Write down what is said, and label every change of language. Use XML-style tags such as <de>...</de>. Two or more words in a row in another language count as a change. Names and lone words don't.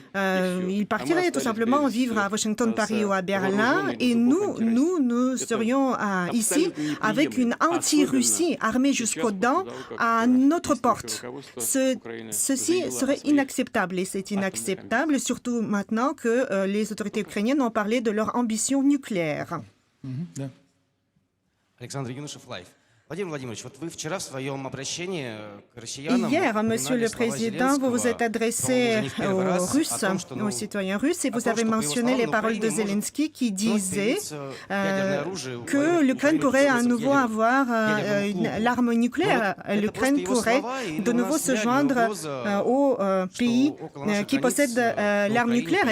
<fr>Il partirait tout simplement vivre à Washington, Paris ou à Berlin, et nous serions ici avec une anti-Russie armée jusqu'aux dents à notre porte. Ceci serait inacceptable, et c'est inacceptable surtout maintenant que les autorités ukrainiennes ont parlé de leur ambition nucléaire. Alexandre Юношев, Live.</fr> <ru>Владимир Владимирович, вот вы вчера в своем обращении к</ru> <fr>Hier,</fr> <ru>россиянам</ru> <fr>Monsieur le Président, vous vous êtes adressé aux Russes, aux citoyens russes, et vous avez mentionné les paroles de Zelensky qui disait que l'Ukraine pourrait à nouveau avoir l'arme nucléaire. L'Ukraine pourrait de nouveau se joindre aux pays qui possèdent l'arme nucléaire.</fr>